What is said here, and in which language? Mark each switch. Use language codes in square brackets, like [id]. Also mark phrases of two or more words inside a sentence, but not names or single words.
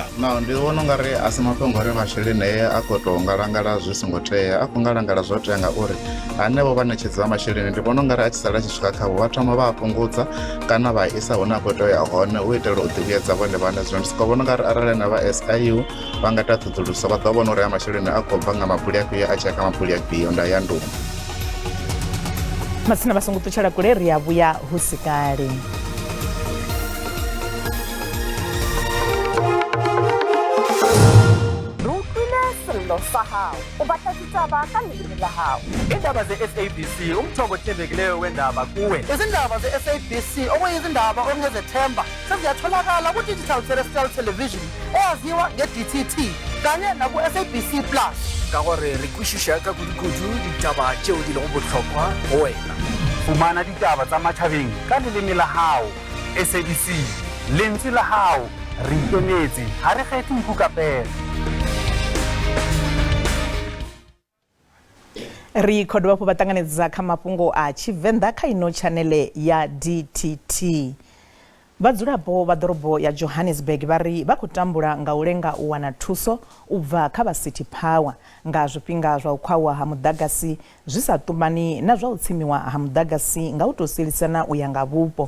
[ve] ndi vhona ungari asi mafhungo uri masheleni a khou tou ngalangala zwi songo tea a khou ngalangala zwo tea ngauri hanevho vhaṋetshedzi vha masheleni ndi vhona ungari a tshi sala tshi swika khavho vha thoma vha a fhungudza kana vha isa hune a khou tea ya hone u itela u ḓivhuyedza vhone vhaṋe. Zwino ndi sokou vhona ungari arali na vha SIU vha nga ita ṱhoḓuluso vha ḓo vhona uri a masheleni a khou bva nga mabuli afhio a tshi ya kha mabuli afhio nda ya nduma. Masina vha songo ṱutshela kule ri a vhuya hu si kale. [zu] Indaba ze-SABC umthombo othembekileyo wendaba kuwe. Izindaba ze-SABC okuyizindaba ongezethemba seziyatholakala ku-digital terrestrial television eyaziwa nge-DTT kanye naku-SABC Plus [nso] ka gore re kwešiša ka kudu-kudu ditaba tšeo di lego bohlokwa go wena. [st] Fumana ditaba tsa matšhabeng ka leleme la hao. SABC lentswe la hao re ikemetse ha re kgethe nkukapela. [ve] Ri khodo vhapo vhatanganedza kha mafhungo a Tshivenda kha ino chanele ya DTT. Vhadzulapo vha ḓorobo ya Johannesburg vari vha khou tambula nga u lenga u wana thuso u bva kha vha City Power nga zwifhinga zwa u khwawa ha mudagasi zwi sa ṱumani na zwa u tsimiwa ha mudagasi nga u tou sielisana u ya nga vhupo.